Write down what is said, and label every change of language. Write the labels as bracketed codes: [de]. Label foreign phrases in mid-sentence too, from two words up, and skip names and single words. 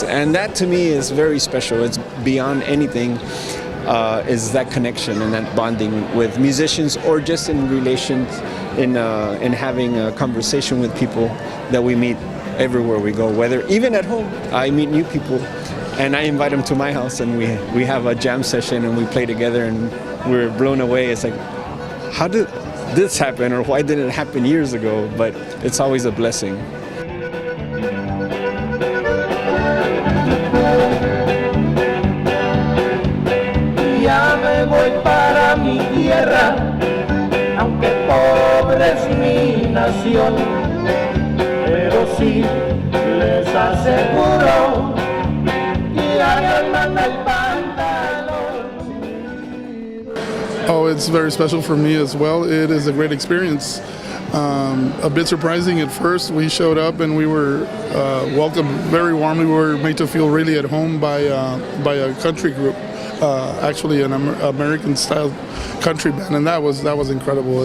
[en] And that to me is very special. It's beyond anything, is that connection and that bonding with musicians, or just in relations, in having a conversation with people that we meet everywhere we go. Whether even at home, I meet new people. And I invite them to my house, and we have a jam session, and we play together, and we're blown away. It's like, how did this happen, or why didn't it happen years ago? But it's always a blessing. [es] Ya me voy para mi tierra, aunque pobre es mi nación, pero sí les aseguro [it] guarda il pantalone. [en] Oh, it's very special for me as well. It is a great experience. A bit surprising at first. We showed up and we were welcomed very warmly. We were made to feel really at home by a country group, actually an American-style country band, and that was incredible.